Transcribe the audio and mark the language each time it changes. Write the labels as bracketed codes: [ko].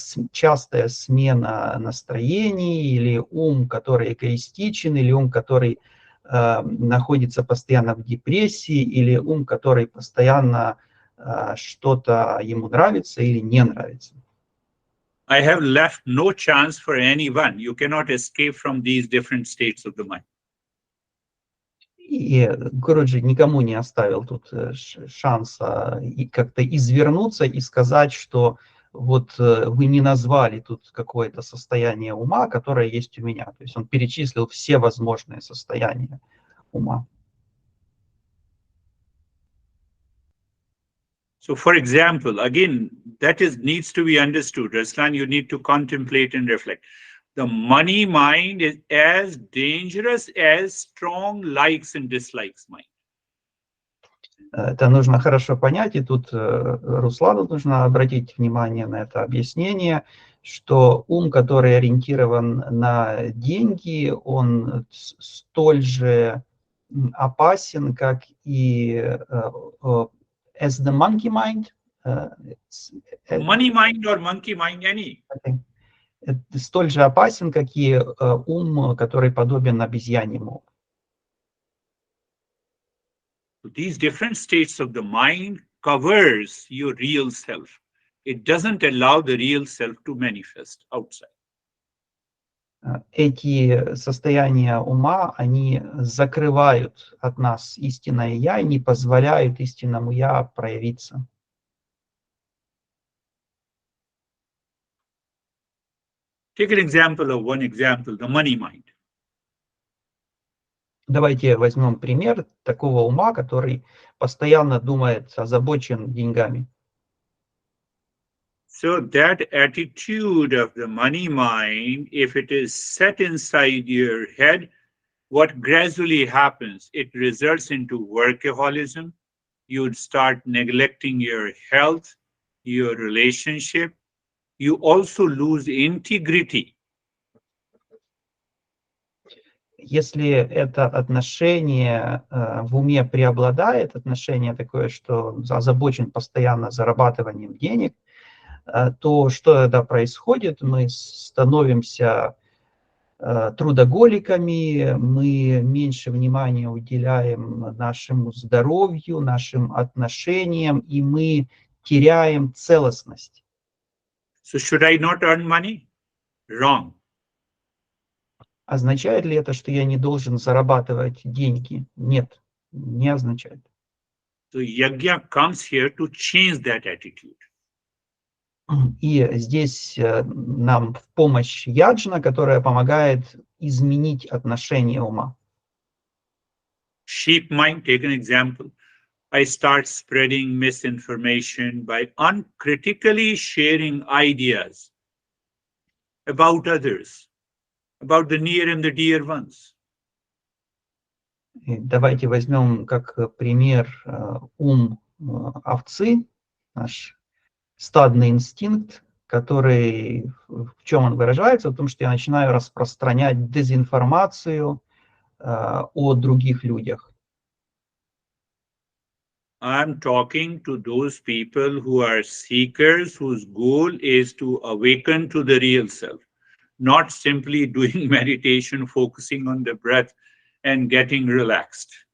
[ru] частая смена настроений, или ум, который эгоистичен, или ум, который находится постоянно в депрессии, или ум, который постоянно что-то ему нравится или не нравится. [en] I have left no chance for anyone. You cannot escape from these different states of the mind. [ru] И Гуруджи никому не оставил тут шанса как-то извернуться и сказать, что вот вы не назвали тут какое-то состояние ума, которое есть у меня. То есть он перечислил все возможные состояния ума. [en] So, for example, again, that needs to be understood. Ruslan, you need to contemplate and reflect. The money mind is as dangerous as strong likes and dislikes mind. [ru] Это нужно хорошо понять, и тут Руслану нужно обратить внимание на это объяснение, что ум, который ориентирован на деньги, он столь же опасен, как и [en] as the monkey mind. Money mind or monkey mind, any. [ru] Столь же опасен, как и ум, который подобен обезьяньему. [en] These different states of the mind covers your real self. It doesn't allow the real self to manifest outside. [ru] Эти состояния ума, они закрывают от нас истинное «я» и не позволяют истинному «я» проявиться. [en] Take an example of one example, the money mind. [ru] Давайте возьмем пример такого ума, который постоянно думает, озабочен деньгами. [en] So that attitude of the money mind, if it is set inside your head, what gradually happens, it results into workaholism. You would start neglecting your health, your relationship. You also lose integrity. [ru] Если это отношение в уме преобладает, отношение такое, что озабочен постоянно зарабатыванием денег, то что тогда происходит? Мы становимся трудоголиками, мы меньше внимания уделяем нашему здоровью, нашим отношениям, и мы теряем целостность. [en] So should I not earn money? Wrong. [ru] Означает ли это, что я не должен зарабатывать деньги? Нет, не означает. [en] So yajna comes here to change that attitude. [ru] И здесь нам в помощь яджна, которая помогает изменить отношение ума. [en] Sheep mind, take an example. I start spreading misinformation by uncritically sharing ideas about others, about the near and the dear ones. [ru] И давайте возьмем как пример ум овцы, наш стадный инстинкт, который в чем он выражается? В том, что я начинаю распространять дезинформацию о других людях. [en] I'm talking to those people who are seekers, whose goal is to awaken to the real self, not simply doing meditation, focusing on the breath and getting relaxed.